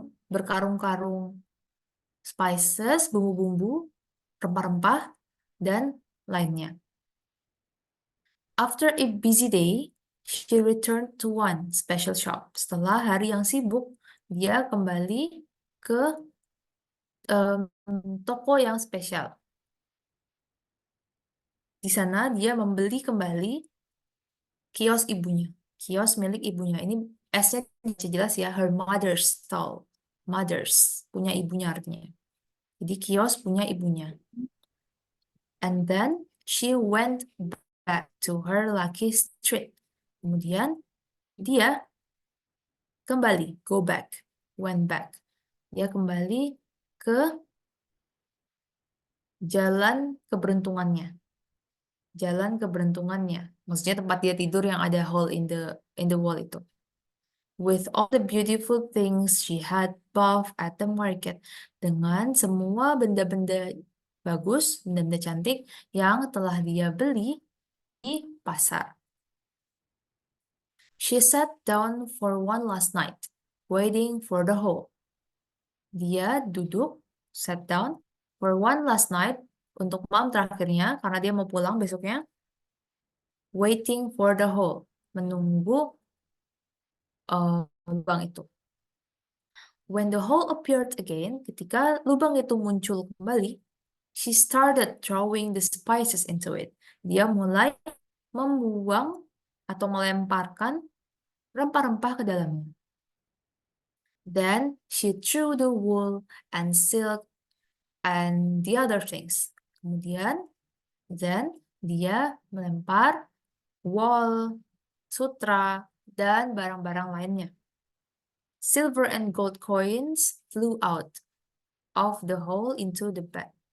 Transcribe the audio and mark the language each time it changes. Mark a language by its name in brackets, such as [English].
[Indonesian] Berkarung-karung spices, bumbu-bumbu, rempah-rempah, dan lainnya. [English] After a busy day, she returned to one special shop. [Indonesian] Setelah hari yang sibuk, dia kembali ke toko yang spesial. Di sana dia membeli kembali kios ibunya, kios milik ibunya. Ini S-nya jelas ya, [English] her mother's stall. [Indonesian] Mother's, punya ibunya artinya. Jadi kios punya ibunya. [English] And then she went back to her lucky street. [Indonesian] Kemudian dia kembali, [English] go back, went back. [Indonesian] Dia kembali ke jalan keberuntungannya. Jalan keberuntungannya. Maksudnya tempat dia tidur yang ada [English] hole in the wall [Indonesian] itu. [English] With all the beautiful things she had bought at the market. [Indonesian] Dengan semua benda-benda bagus, benda-benda cantik yang telah dia beli di pasar. [English] She sat down for one last night, waiting for the hole. [Indonesian] Dia duduk, [English] sat down, for one last night, [Indonesian] untuk malam terakhirnya, karena dia mau pulang besoknya, [English] waiting for the hole, [Indonesian] menunggu lubang itu. [English] When the hole appeared again, [Indonesian] ketika lubang itu muncul kembali, [English] she started throwing the spices into it. [Indonesian] Dia mulai membuang atau melemparkan rempah-rempah ke dalamnya. [English] Then she threw the wool and silk and the other things. [Indonesian] Kemudian, then dia melempar wool, sutra, dan barang-barang lainnya. [English] Silver and gold coins flew out of the hole into the bag.